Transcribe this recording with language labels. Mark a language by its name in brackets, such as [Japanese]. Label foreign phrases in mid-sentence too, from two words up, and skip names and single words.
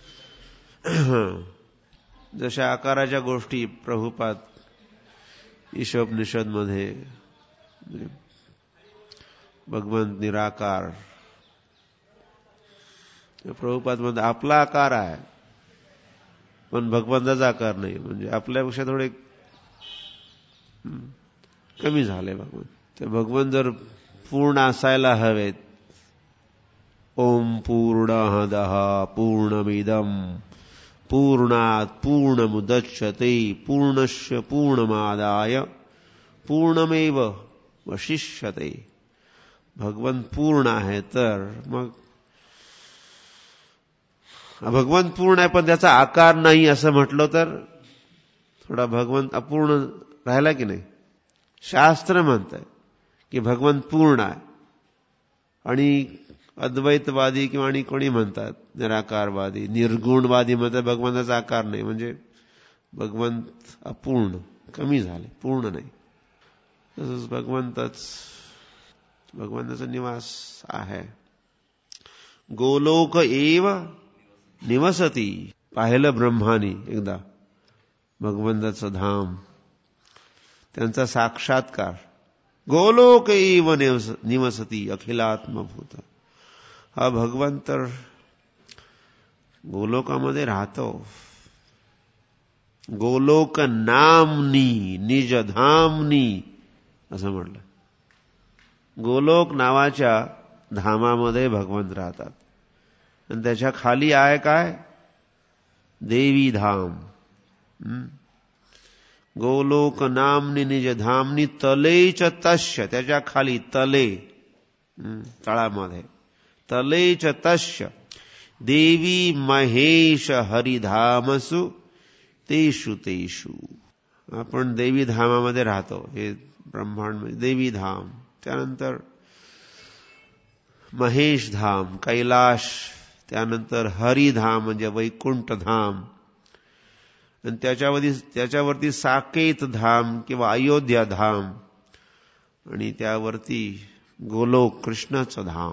[Marathi] जशा आकाराच्या गोष्टी प्रभुपाद ईशोपनिषद मध्ये भगवंत निराकार प्रभुपाद मध्ये आपला आकार आहे पण भगवंताचा आकार नाही, म्हणजे आपल्यापेक्षा थोडे कमी झाले भगवंत। तर भगवंत जर पूर्ण असायला हवेत [Sanskrit] ओम पूर्णमदः पूर्णमिदं पूर्णात् पूर्णमुदच्यते पूर्णस्य पूर्णमादाय पूर्णमेवावशिष्यते। [Marathi] भगवंत पूर्ण आहे तर मग भगवंत पूर्ण आहे पण त्याचा आकार नाही असं म्हटलं तर थोडा भगवंत अपूर्ण राहिला की नाही। शास्त्र म्हणतंय की भगवंत पूर्ण आहे आणि अद्वैतवादी किंवा आणि कोणी म्हणतात निराकारवादी निर्गुणवादी म्हणतात भगवंताचा आकार नाही, म्हणजे भगवंत अपूर्ण कमी झाले पूर्ण नाही। तसंच भगवंताचा निवास आहे। [Sanskrit] गोलोक एव निवसती [Marathi] पाहिलं ब्रह्मानी एकदा भगवंताचं धाम त्यांचा साक्षात्कार [Sanskrit] गोलोक एव निवसती अखिलात्मभूत। [Marathi] हा भगवंत गोलोकामध्ये राहतो। [Sanskrit] गोलोक नामनी निजधामनी [Marathi] असं म्हटलं। गोलोक नावाच्या धामामध्ये भगवंत राहतात आणि त्याच्या खाली आहे काय देवी धाम [Sanskrit] गोलोक नामनी निज धामनी तलेच तस्य, [Marathi] त्याच्या खाली तले, तळामध्ये [Sanskrit] तलेच तस्य देवी महेश हरिधामसु तेषु तेषु. [Marathi] आपण देवी धामामध्ये राहतो, हे ब्रह्मांड देवी धाम, त्यानंतर महेश धाम कैलाश, त्यानंतर हरिधाम म्हणजे वैकुंठ धाम, आणि त्याच्यावरती साकेत धाम किंवा अयोध्या धाम, आणि त्यावरती गोलोक कृष्णाचं धाम.